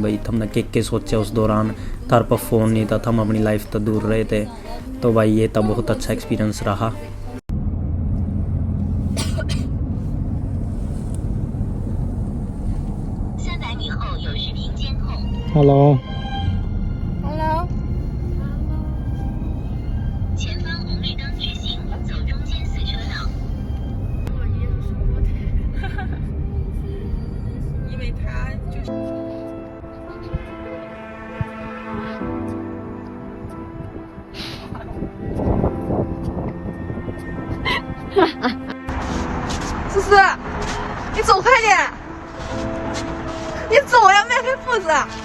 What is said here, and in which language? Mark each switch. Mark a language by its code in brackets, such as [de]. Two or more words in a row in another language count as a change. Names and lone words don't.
[hi] भाई हमने के सोचे उस दौरान, थार पर फ़ोन नहीं था, हम अपनी लाइफ तो दूर रहे थे, तो भाई ये तब बहुत अच्छा एक्सपीरियंस रहा। [en] हेलो Hello， [zh] 前方红绿灯直行，走中间4车道。因为他就是。思思，你走快点，你走呀，迈开步子。